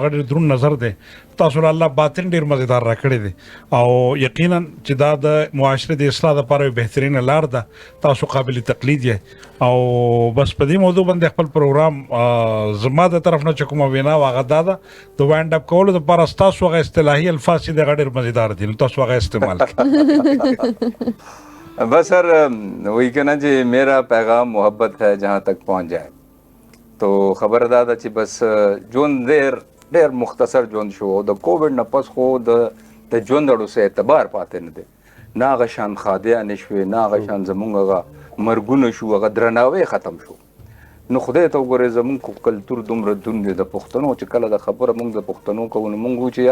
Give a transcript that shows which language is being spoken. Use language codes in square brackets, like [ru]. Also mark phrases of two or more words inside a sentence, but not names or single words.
[ps] هغه ډېر دروند نظر دی تاسو له الله باطن ډېر مزیدار راکړی دی او یقینا چې دا د معاشرې د اصلاح دپاره یو بهترینه لار ده تاسو قابل تقلید یې او بس په دې موضوع باندې خپل پروګرام زما د طرف نه چې کومه وینا وه هغه دا ده د [en] wind up [ps] کولو دپاره ستاسو هغه اصطلاحي الفاظ چې دی هغه ډېر مزیدار دي نو تاسو هغه استعمال کړئ [ur] بس سر وہی کہنا جی میرا پیغام محبت ہے جہاں تک پہنچ جائے [ps] تو خبر دا ده چې بس ژوند ډېر مختصر ژوند شو د کووډ نه پس خو د ژوند اړو څه اعتبار پاتې نه دی نه هغه شان خادیانې شوې نه هغه شان زمونږ هغه مرګونه شو هغه درناوی ختم شو نو خدای ته وګورئ زمونږ کلتور دومره دون دی د پښتنو چې کله د خبره مونږ د پښتنو کوو نو مونږ چې